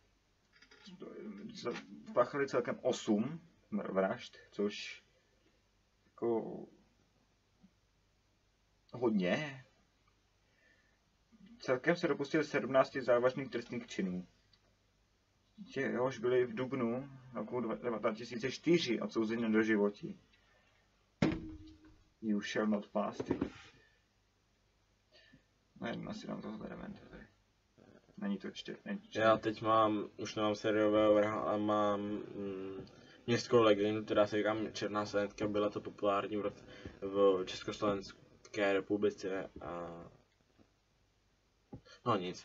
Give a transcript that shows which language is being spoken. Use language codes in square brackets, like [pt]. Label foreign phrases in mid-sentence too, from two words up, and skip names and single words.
[cs] Spáchali celkem 8 vražd, což jako hodně. Celkem se dopustili 17 závažných trestných činů. Jehož byli v dubnu roku 2004 odsouzeni do životí. [en] You shall not pass. [cs] No asi nám tohle element tady. Není to čtyři. Já teď už nemám sériového vraha, ale mám městskou legendu, která se říká Černá Sanetka. Byla to populární v Československé republice a no nic.